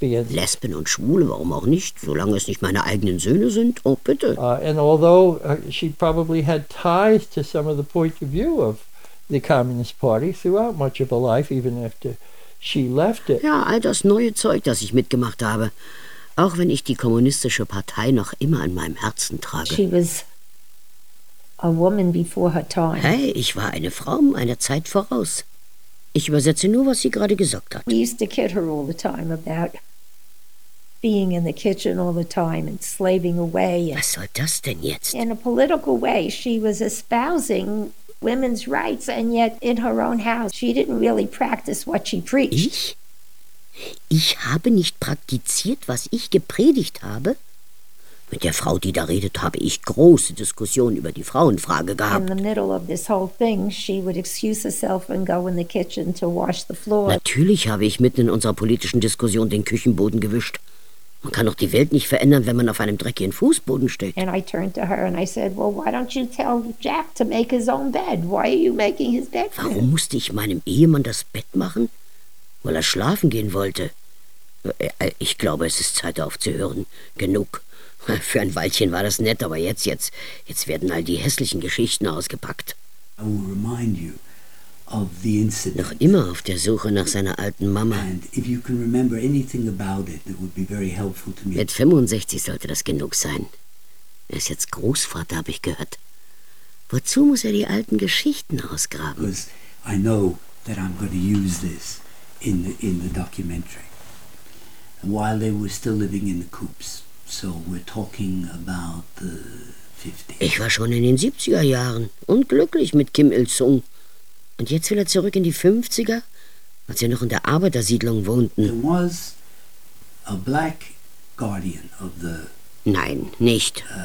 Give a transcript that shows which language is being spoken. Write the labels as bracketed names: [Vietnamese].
[German] Lesben und Schwule, warum auch nicht? Solange es nicht meine eigenen Söhne sind, oh bitte. [English] And although she probably had ties to some of the point of view of the Communist Party throughout much of her life, even after she left it. [German] Ja, all das neue Zeug, das ich mitgemacht habe, auch wenn ich die kommunistische Partei noch immer in meinem Herzen trage. [English] She was a woman before her time. [German] Hey, ich war eine Frau meiner Zeit voraus. Ich übersetze nur, was sie gerade gesagt hat. [English] We used to kid her all the time about being in the kitchen all the time and slaving away. [German] Was soll das denn jetzt? [English] In a political way, she was espousing women's rights, and yet in her own house, she didn't really practice what she preached. [German] Ich? Ich habe nicht praktiziert, was ich gepredigt habe? Mit der Frau, die da redet, habe ich große Diskussionen über die Frauenfrage gehabt. [English] In the middle of this whole thing, she would excuse herself and go in the kitchen to wash the floor. [German] Natürlich habe ich mitten in unserer politischen Diskussion den Küchenboden gewischt. Man kann doch die Welt nicht verändern, wenn man auf einem dreckigen Fußboden steht. [English] And I turned to her and I said, well, why don't you tell Jack to make his own bed? Why are you making his bed? [German] Warum musste ich meinem Ehemann das Bett machen? Weil er schlafen gehen wollte. Ich glaube, es ist Zeit aufzuhören. Genug. Für ein Weilchen war das nett, aber jetzt werden all die hässlichen Geschichten ausgepackt. [English] I will remind you of the incident. [German] Noch immer auf der Suche nach seiner alten Mama. [English] And if you can remember anything about it, it would be very helpful to me. [German] Mit 65 sollte das genug sein. Er ist jetzt Großvater, habe ich gehört. Wozu muss er die alten Geschichten ausgraben? [English] Because I know that I'm going to use this in the documentary. While they were still living in the coops. So we're talking about the 50s. [German] Ich war schon in den 70er Jahren unglücklich mit Kim Il-sung. Und jetzt will er zurück in die 50er, als wir noch in der Arbeitersiedlung wohnten. [English] There was a black guardian of the... [German] Nein, nicht.